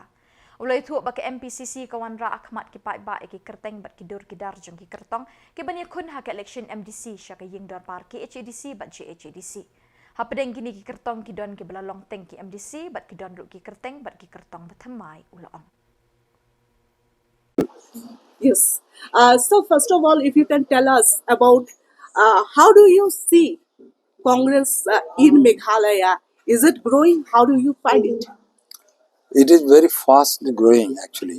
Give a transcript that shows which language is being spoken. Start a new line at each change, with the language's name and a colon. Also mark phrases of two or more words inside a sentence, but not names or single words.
Khasi: Ulai thu ba ke MPCC kawan ra khmat ki paidbah ki kerteng bat ki dur ki dar jeng ki kertong ke ban kun ha ke election MDC syaka ying dor par ke HEDC bat GHEDC. Hapadeng kini ki kertong ki don ki bala long teng ki MDC bat ki don ru ki kerteng bat ki kertong bathamai uloong.
English: Yes. So first of all, if you can tell us about how do you see Congress in Meghalaya? Is it growing? How do you find it? It is very fast growing actually.